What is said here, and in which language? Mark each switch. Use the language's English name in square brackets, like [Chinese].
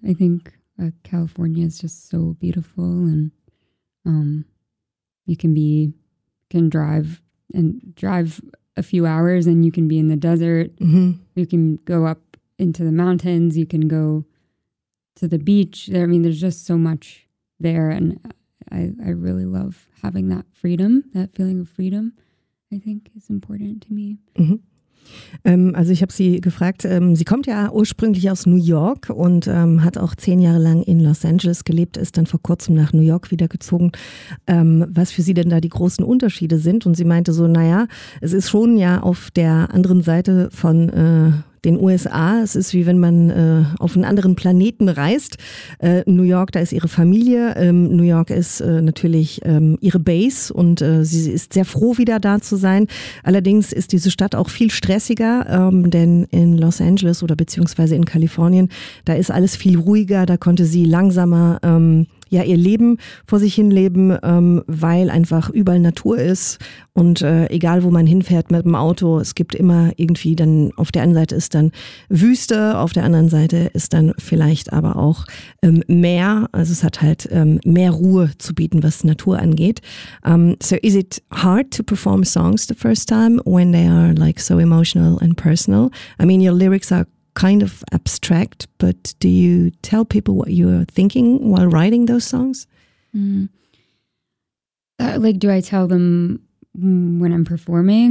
[English] I think California is just so beautiful, and you can drive a few hours and you can be in the desert. Mm-hmm. You can go up into the mountains. You can go to the beach. I mean, there's just so much there, and I really love having that freedom, that feeling of freedom, I think, is important to me. Mhm. [German] Also ich habe sie gefragt, sie kommt ja ursprünglich aus New York und hat auch 10 Jahre lang in Los Angeles gelebt, ist dann vor kurzem nach New York wieder gezogen. Was für sie denn da die großen Unterschiede sind? Und sie meinte so, naja, es ist schon ja auf der anderen Seite von den USA. Es ist wie wenn man auf einen anderen Planeten reist. New York, da ist ihre Familie. New York ist natürlich ihre Base und sie ist sehr froh, wieder da zu sein. Allerdings ist diese Stadt auch viel stressiger, denn in Los Angeles oder beziehungsweise in Kalifornien, da ist alles viel ruhiger, da konnte sie langsamer ja, ihr Leben vor sich hin leben, weil einfach überall Natur ist und egal wo man hinfährt mit dem Auto, es gibt immer irgendwie dann, auf der einen Seite ist dann Wüste, auf der anderen Seite ist dann vielleicht aber auch Meer, also es hat halt mehr Ruhe zu bieten, was Natur angeht. [English] So is it hard to perform songs the first time when they are like so emotional and personal? I mean, your lyrics are kind of abstract, but do you tell people what you're thinking while writing those songs? Like, do I tell them when I'm performing?